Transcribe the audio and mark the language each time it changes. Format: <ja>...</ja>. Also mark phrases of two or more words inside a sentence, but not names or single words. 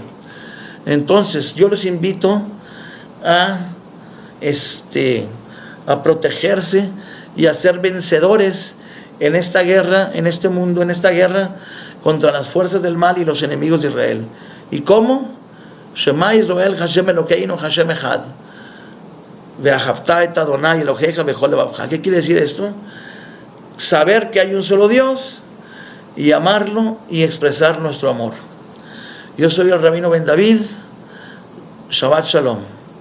<es>Entonces yo les invito a protegerse y a ser vencedores en esta guerra, en este mundo, en esta guerra contra las fuerzas del mal y los enemigos de Israel. ¿Y cómo?</es> <he>שמע ישראל השם אלוקינו השם אחד ואהבת את אדני אלהיך בכל לבבך.</he> <es>¿Qué quiere decir esto? Saber que hay un solo Dios y amarlo y expresar nuestro amor. Yo soy el Rabino Ben David.</es> <he>שבת שלום.</he>